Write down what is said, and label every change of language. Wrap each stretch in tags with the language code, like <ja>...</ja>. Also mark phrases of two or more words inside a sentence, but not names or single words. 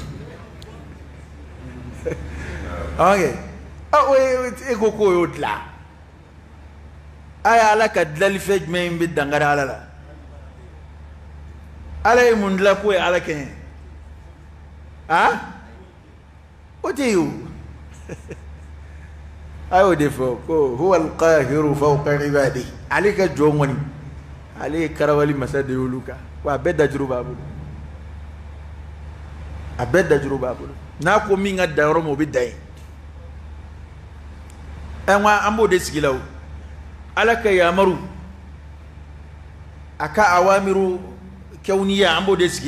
<bm>e ko k'o y'o dilan a ye ala ka dilanlifɛn jumɛn in bɛ dankari ala la ala ye mun dilan k'o ye ala kɛ o tɛ ye o a y'o de fɔ ko</bm> <ar>هو القاهر فوق عباده</ar> <bm>ale ka jɔn kɔni ale ye karawali masa de y'olu kan wa a bɛɛ dajuru b'a bolo a bɛɛ dajuru b'a bolo n'a ko min ka dan yɔrɔ min o bɛ dan yen nka an b'o de sigi la o ala ka yamaru a ka awamiru kɛwniya an b'o de sigi</bm>